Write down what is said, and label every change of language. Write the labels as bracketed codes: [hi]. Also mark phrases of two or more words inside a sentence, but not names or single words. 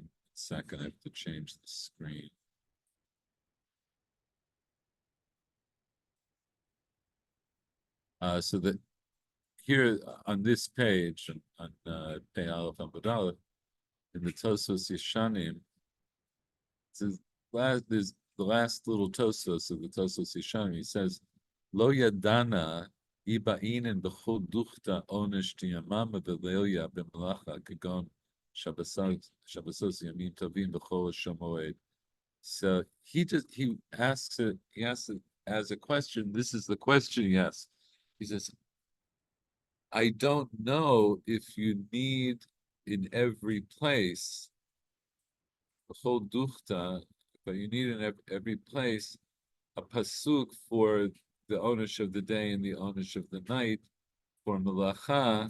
[en] Second, I have to change the screen. So that here on this page, on Pei Aleph Amud Aleph, in the Tosos Yeshanim, there's the last little Tosos of the Tosos Yeshanim. He says, [arc] "לא ידענא אי בעינן בכל דוכתא עונש דימאמא וליליא במלאכה כגון שבתות ימים טובים בחול המועד." [en] So he asks it as a question. This is the question he asks. He says, I don't know if you need in every place the whole duchta, but you need in every place a pasuk for the onesh of the day and the onesh of the night for melacha.